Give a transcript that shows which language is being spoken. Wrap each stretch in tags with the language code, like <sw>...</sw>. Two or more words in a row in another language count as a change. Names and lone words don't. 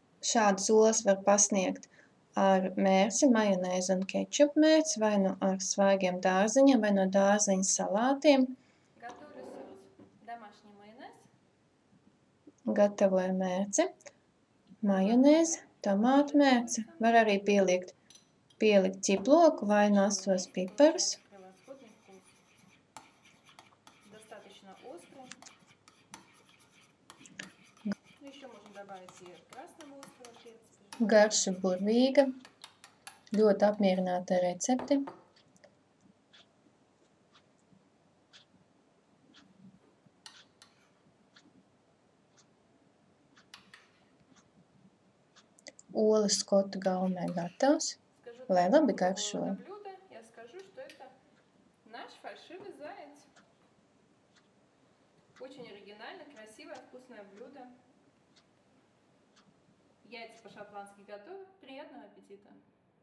<lv>Šādas olas var pasniegt ar mērci, majonēzi un kečupu mērci, vai nu ar svaigiem dārziņiem, vai no dārziņa salātiem.</lv> <ru>Готовлю соус. Домашний майонез.</ru> <lv>Gatavoju mērci, majonēzi, tomātu mērci. Var arī pielikt ķiploku vai nasos piparus.</lv> <ru>Превосходный вкус. Достаточно острый. Еще можно добавить и красного острого перца.</ru> <lv>Garša burvīga. Ļoti apmierināta ar recepti. Olas skotu gaumē gatavs, lai labi garšo.</lv> <ru>Я скажу, что это наш фальшивый заяц. Очень оригинально, красивое, вкусное блюдо. Яйца по-шотландски готовы. Приятного аппетита!</ru>